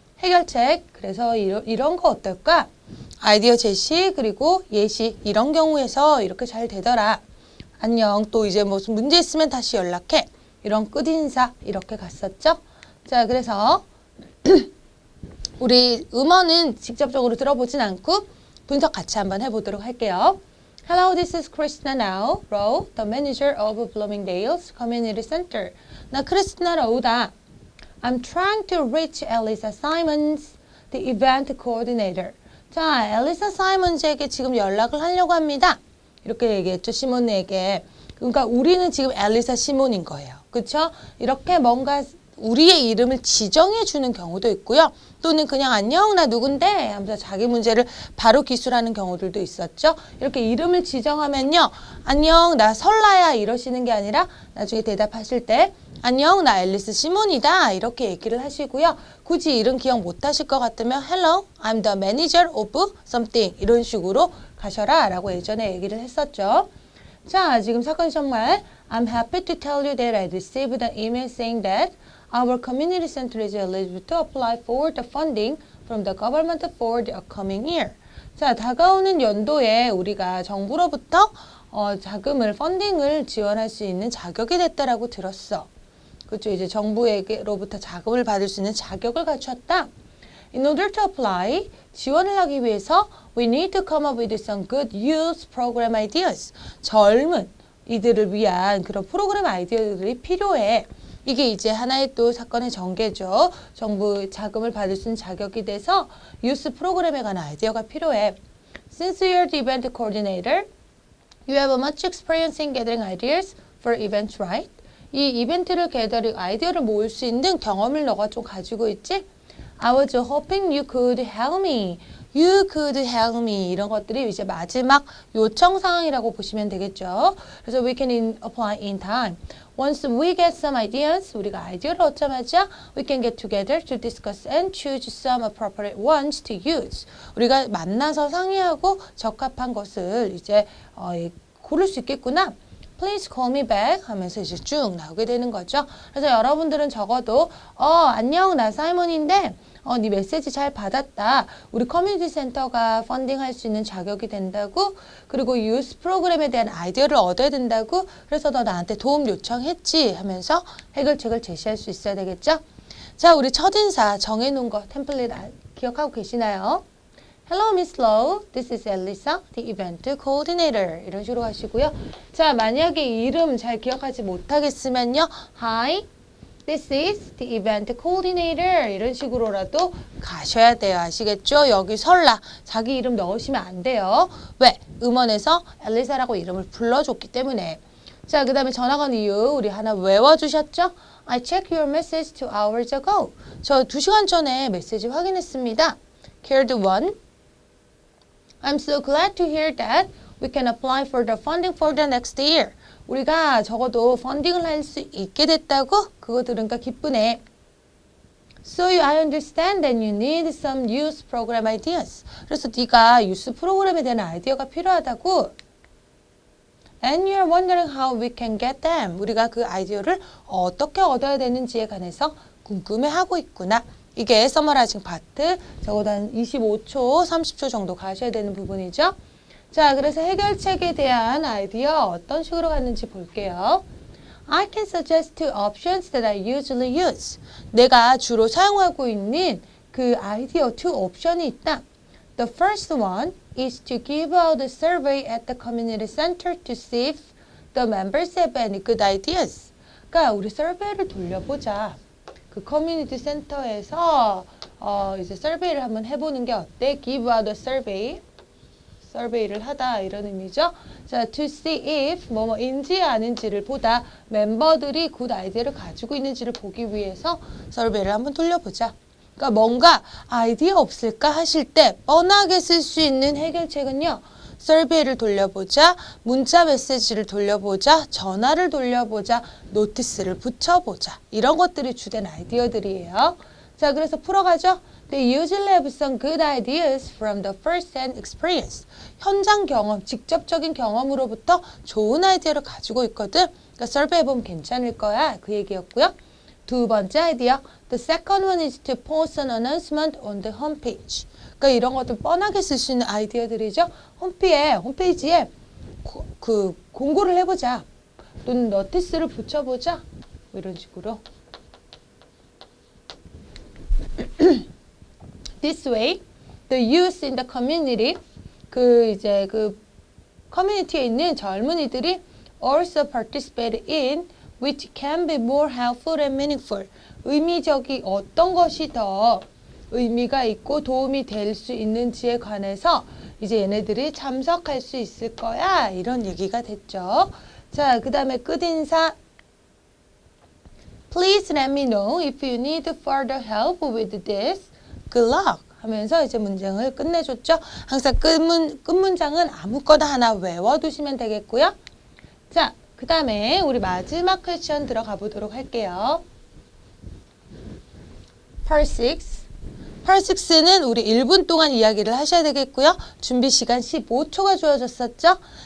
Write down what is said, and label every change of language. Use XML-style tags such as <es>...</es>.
<ko>해결책, 그래서 이런 거 어떨까? 아이디어 제시, 그리고 예시 이런 경우에서 이렇게 잘 되더라. 안녕, 또 이제 무슨 문제 있으면 다시 연락해. 이런 끝인사 이렇게 갔었죠. 자, 그래서 우리 음원은 직접적으로 들어보진 않고 분석 같이 한번 해보도록 할게요.</ko> <en>Hello, this is Christina Now, Rowe, the manager of Bloomingdale's Community Center.</en> <ko>나 크리스티나 로우다.</ko> <en>I'm trying to reach Elisa Simons, the event coordinator.</en> <ko>자, 엘리사 사이먼즈에게 지금 연락을 하려고 합니다. 이렇게 얘기했죠, 시몬에게. 그러니까 우리는 지금 엘리사 시몬인 거예요. 그렇죠? 이렇게 뭔가 우리의 이름을 지정해 주는 경우도 있고요. 또는 그냥 안녕 나 누군데 하면서 자기 문제를 바로 기술하는 경우들도 있었죠. 이렇게 이름을 지정하면요. 안녕 나 설라야 이러시는 게 아니라 나중에 대답하실 때 안녕 나 앨리스 시몬이다 이렇게 얘기를 하시고요. 굳이 이름 기억 못 하실 것 같으면</ko> <en>Hello, I'm the manager of something</en> <ko>이런 식으로 가셔라 라고 예전에 얘기를 했었죠. 자, 지금 사건 정말</ko> <en>I'm happy to tell you that I received an email saying that our community center is eligible to apply for the funding from the government for the upcoming year.</en> <ko>자, 다가오는 연도에 우리가 정부로부터 자금을, 펀딩을 지원할 수 있는 자격이 됐다라고 들었어. 그렇죠. 이제 정부에게로부터 자금을 받을 수 있는 자격을 갖췄다.</ko> <en>In order to apply,</en> <ko>지원을 하기 위해서</ko> <en>we need to come up with some good youth program ideas.</en> <ko>젊은 이들을 위한 그런 프로그램 아이디어들이 필요해. 이게 이제 하나의 또 사건의 전개죠. 정부 자금을 받을 수 있는 자격이 돼서 유스 프로그램에 관한 아이디어가 필요해.</ko> <en>Since you're the event coordinator, you have much experience in gathering ideas for events, right?</en> <ko>이 이벤트를 아이디어를 모을 수 있는 경험을 너가 좀 가지고 있지?</ko> <en>I was hoping you could help me. You could help me.</en> <ko>이런 것들이 이제 마지막 요청 사항이라고 보시면 되겠죠. 그래서</ko> <en>we can apply in time. Once we get some ideas,</en> <ko>우리가 아이디어를 얻자마자</ko> <en>we can get together to discuss and choose some appropriate ones to use.</en> <ko>우리가 만나서 상의하고 적합한 것을 이제 고를 수 있겠구나.</ko> <en>Please call me back</en> <ko>하면서 이제 쭉 나오게 되는 거죠. 그래서 여러분들은 적어도 안녕 나 사이먼인데 네 메시지 잘 받았다. 우리 커뮤니티 센터가 펀딩할 수 있는 자격이 된다고. 그리고 유스 프로그램에 대한 아이디어를 얻어야 된다고. 그래서 너 나한테 도움 요청했지 하면서 해결책을 제시할 수 있어야 되겠죠. 자, 우리 첫인사 정해놓은 거 템플릿 기억하고 계시나요?</ko> <en>Hello, Miss Lowe. This is Elisa, the event coordinator.</en> <ko>이런 식으로 하시고요. 자, 만약에 이름 잘 기억하지 못하겠으면요.</ko> <en>Hi, this is the event coordinator.</en> <ko>이런 식으로라도 가셔야 돼요. 아시겠죠? 여기 설라. 자기 이름 넣으시면 안 돼요. 왜? 음원에서 엘리사라고 이름을 불러줬기 때문에. 자, 그 다음에 전화 건 이유 우리 하나 외워주셨죠?</ko> <en>I checked your message 2 hours ago.</en> <ko>저 2시간 전에 메시지 확인했습니다.</ko> <en>Cared one. I'm so glad to hear that we can apply for the funding for the next year.</en> <ko>우리가 적어도 펀딩을 할 수 있게 됐다고? 그거 들으니까 기쁘네.</ko> <en>So I understand that you need some use program ideas.</en> <ko>그래서 네가 유스 프로그램에 대한 아이디어가 필요하다고.</ko> <en>And you're wondering how we can get them.</en> <ko>우리가 그 아이디어를 어떻게 얻어야 되는지에 관해서 궁금해하고 있구나. 이게 서머라이징 파트, 적어도 한 25초, 30초 정도 가셔야 되는 부분이죠. 자, 그래서 해결책에 대한 아이디어 어떤 식으로 갔는지 볼게요.</ko> <en>I can suggest 2 options that I usually use.</en> <ko>내가 주로 사용하고 있는 그 아이디어 2 옵션이 있다.</ko> <en>The first one is to give out a survey at the community center to see if the members have any good ideas.</en> <ko>그러니까 우리 서베이를 돌려보자. 그 커뮤니티 센터에서 이제 서베이를 한번 해보는 게 어때?</ko> <en>Give out a survey.</en> <ko>서베이를 하다 이런 의미죠. 자,</ko> <en>to see if</en> <ko>뭐뭐인지 아닌지를 보다 멤버들이 굿 아이디어를 가지고 있는지를 보기 위해서 서베이를 한번 돌려보자. 그러니까 뭔가 아이디어 없을까 하실 때 뻔하게 쓸 수 있는 해결책은요. 서베이를 돌려보자, 문자 메시지를 돌려보자, 전화를 돌려보자, 노티스를 붙여보자. 이런 것들이 주된 아이디어들이에요. 자, 그래서 풀어가죠.</ko> <en>They usually have some good ideas from the first-hand experience.</en> <ko>현장 경험, 직접적인 경험으로부터 좋은 아이디어를 가지고 있거든. 그러니까 서베이 해보면 괜찮을 거야. 그 얘기였고요. 두 번째 아이디어.</ko> <en>The second one is to post an announcement on the homepage.</en> <ko>그러니까 이런 것들 뻔하게 쓸 수 있는 아이디어들이죠. 홈페이지에 그 공고를 해보자. 또는 노티스를 붙여보자. 뭐 이런 식으로.</ko> <en>This way, the youth in the community,</en> <ko>그 커뮤니티에 있는 젊은이들이</ko> <en>also participate in, which can be more helpful and meaningful.</en> <ko>의미적이 어떤 것이 더 의미가 있고 도움이 될 수 있는지에 관해서 이제 얘네들이 참석할 수 있을 거야. 이런 얘기가 됐죠. 자, 그 다음에 끝인사.</ko> <en>Please let me know if you need further help with this. Good luck.</en> <ko>하면서 이제 문장을 끝내줬죠. 항상 끝문장은 아무거나 하나 외워두시면 되겠고요. 자, 그 다음에 우리 마지막 퀘스천 들어가 보도록 할게요.</ko> <en>Part 6.</en> <ko>Part 6는 우리 1분 동안 이야기를 하셔야 되겠고요. 준비 시간 15초가 주어졌었죠.</ko>